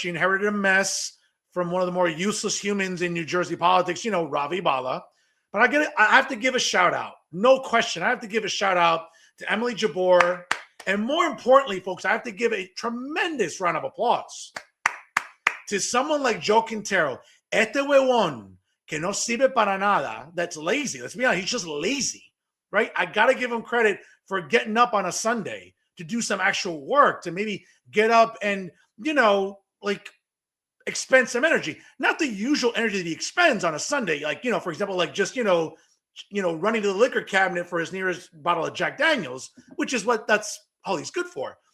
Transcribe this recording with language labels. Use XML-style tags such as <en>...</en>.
<en>She inherited a mess from one of the more useless humans in New Jersey politics, Ravi Bala. But I have to give a shout out. No question. I have to give a shout out to Emily Jabbour. And more importantly, folks, I have to give a tremendous round of applause to someone like Joe Quintero.</en> <es>Este huevón que no sirve para nada.</es> <en>That's lazy. Let's be honest. He's just lazy, right? I got to give him credit for getting up on a Sunday to do some actual work, to maybe get up and, expend some energy. Not the usual energy that he expends on a Sunday. For example, just running to the liquor cabinet for his nearest bottle of Jack Daniels, which is that's all he's good for.</en>